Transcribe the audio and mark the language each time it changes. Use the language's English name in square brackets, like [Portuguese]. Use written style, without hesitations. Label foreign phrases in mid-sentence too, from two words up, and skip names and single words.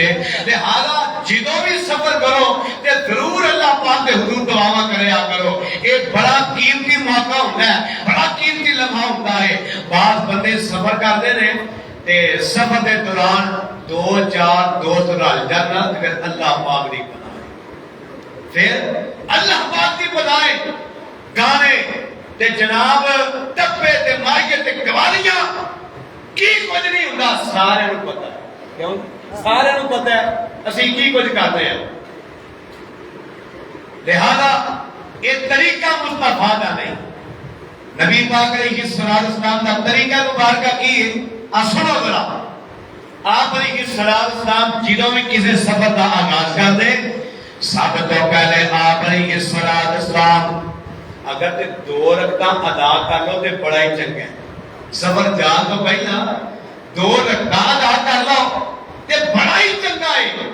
[Punjabi] لہذا جدوں بھی سفر کرو تے ضرور اللہ پاک دے حضور دعا کریا کرو، [Urdu] ایک بڑا قیمتی موقع ہوتا ہے، بڑا قیمتی لمحہ ہوتا ہے۔ [Punjabi] بعض بندے [Urdu] سفر کرتے ہیں [Punjabi] تے سفر دے دوران دو چار دوست رل جانا تے اللہ پاک دی پناہ، پھر اللہ پاک دی بلائے گانے تے جناب ٹپے تے مائیے تے قوالیاں کی کچھ نہیں ہوندا، سارے نوں پتہ ہے، کیوں سارے نوں پتہ ہے اسی کی کچھ کرتے ہیں۔ لہذا یہ طریقہ مصطفیٰ دا نہیں، نبی پاک علیہ السلام دا طریقہ مبارکہ کی ہے، سنو ذرا۔ آپ علیہ السلام جدوں [Urdu] میں کسی سفر کا آغاز [Punjabi] کر دے، سب تو پہلے آپ علیہ السلام اگر تے دو رکعتاں ادا کر لو تے بڑا ہی چنگا ہے، سفر جان تو پہلا دو رکعتاں ادا کر لو تے بڑا ہی چنگا ہے۔